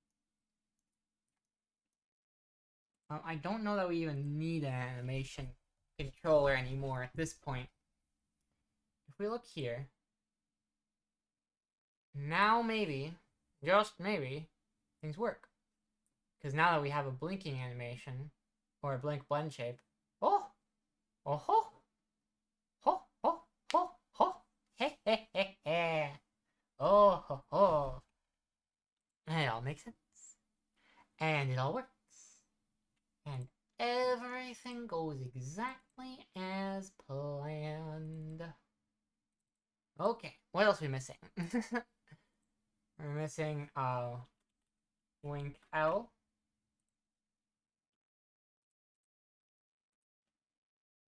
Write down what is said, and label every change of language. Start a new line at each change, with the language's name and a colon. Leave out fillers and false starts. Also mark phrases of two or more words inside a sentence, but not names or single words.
English: I don't know that we even need an animation controller anymore at this point. If we look here, now maybe, just maybe, things work. Because now that we have a blinking animation, or a blink blend shape, oh! Oh ho! Ho ho ho ho! He he he he! Oh ho ho! And it all makes sense. And it all works. And everything goes exactly as planned. Okay, what else are we missing? We're missing, Wink L.